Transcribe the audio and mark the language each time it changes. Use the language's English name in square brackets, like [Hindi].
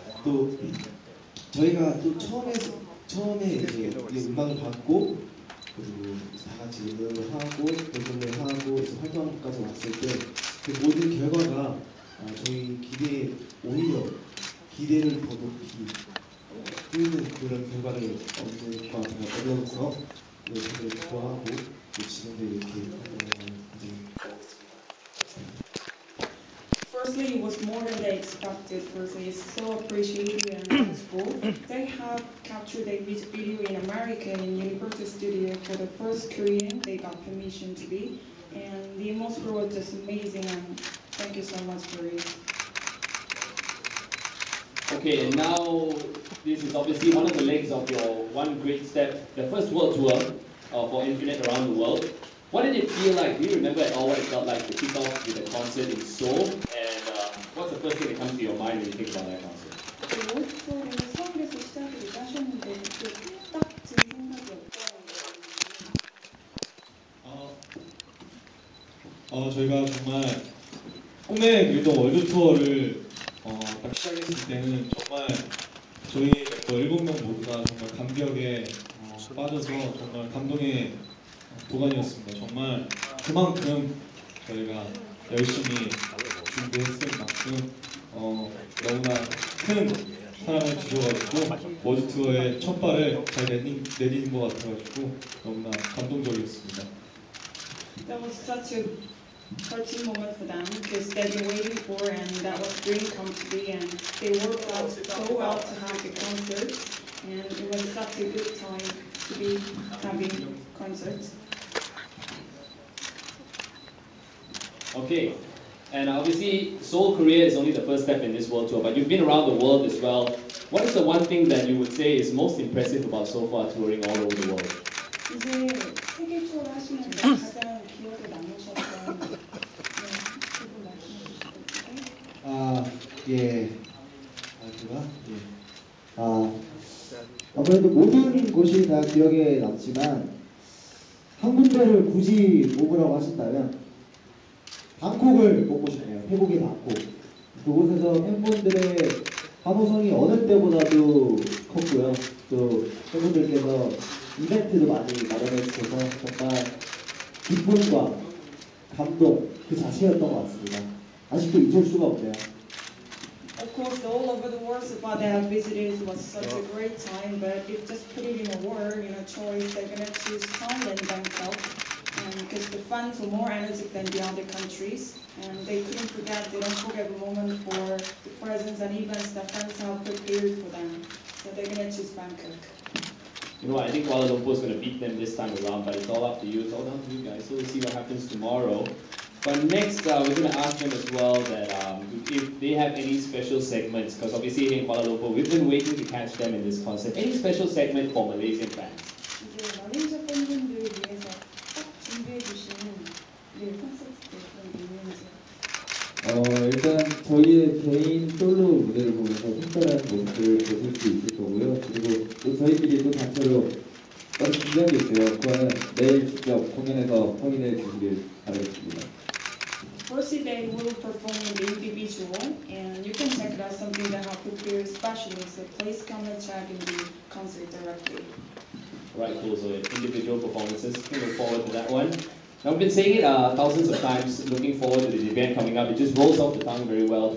[Korean] 또 저희가 또 처음에 이제 음악을 받고 그리고 다 같이 노래를 하고 도전을 하고 활동까지 왔을 때 그 모든 결과가 저희 기대에 오히려 기대를 더 높이 뛰는 그런 결과를 얻는 것 같아요. 얻어서 저희를 기뻐하고 지금도 이렇게 굉장히 [English] Firstly, it was more than they expected. Firstly, it's so appreciative and thankful. They have captured a music video in America in Universal Studio for the first Korean they got permission to be, and the atmosphere was just amazing. And thank you so much for it. Okay, and now this is obviously one of the legs of your one great step, the first world tour for Infinite around the world. What did it feel like? Do you remember at all what it felt like to kick off with a concert in Seoul? And what's the first thing that comes to your mind when you think about that concert? [Korean] 서울에서 시작을 하셨는데 딱 든 생각이 어떠한가요? 저희가 정말 꿈에 그리던 월드 투어를 딱 시작했을 때는 정말 저희 멤버 7명 모두가 정말 감격에 빠져서 정말 감동의 도가니였습니다. 정말 그만큼 저희가 열심히 준비했을 만큼 너무나 큰 사랑을 주셔가지고 월드 투어의 첫 발을 잘 내디딘 것 같아가지고 너무나 감동적이었습니다. [English] That was such a touching moment for them because they've been waiting for, and that was dream come to be, and they worked out so well to have the concert, and it was such a good time to be having concerts. Okay, and obviously Seoul, Korea is only the first step in this world tour, but you've been around the world as well. What is the one thing that you would say is most impressive about so far touring all over the world? [Korean] 이제 세계 투어를 하시면서 가장 기억에 남으셨던 부분 말씀해 주시겠어요? 예. 제가? 아무래도 모든 곳이 다 기억에 남지만 한 군데를 굳이 뽑으라고 하신다면 방콕을 뽑고 싶네요. 태국의 방콕. 그곳에서 팬분들의 환호성이 어느 때보다도 컸고요. 또 팬분들께서 이벤트도 많이 마련해 주셔서 정말 기쁨과 감동 그 자체였던 것 같습니다. 아직도 잊을 수가 없네요. [English] Of course, all over the world, so far they have visited was such a great time. But if just put it in a word, choice, they're gonna choose Thailand, Bangkok, because the fans were more energetic than the other countries, and they couldn't forget. They don't forget the moment for the presents and events that fans have prepared for them. So they're gonna choose Bangkok. I think Kuala Lumpur is going to beat them this time around, but it's all up to you. It's all down to you guys. So we'll see what happens tomorrow. But next, we're going to ask them as well that if they have any special segments, because obviously here in Kuala Lumpur, we've been waiting to catch them in this concert. Any special segment for Malaysian fans? [Korean] 이제 말레이시아 팬분들을 위해서 꼭 준비해 주시는 콘서트 때 있는지. 일단 저희의 개인 솔로 무대를 보면서 색다른 모습을 보실 수 있을 거고요. 그리고 또 저희끼리 또 단체로 따로 준비한 게 있어요. 그거는 내일 직접 공연에서 확인해 주시길 바라겠습니다. [English] Firstly, they will perform the individual, and you can check it out something that have prepared specially. So please come and check in the concert directly. Right, cool. So individual performances. We look forward to that one. Now, we've been saying it thousands of times, looking forward to the event coming up. It just rolls off the tongue very well.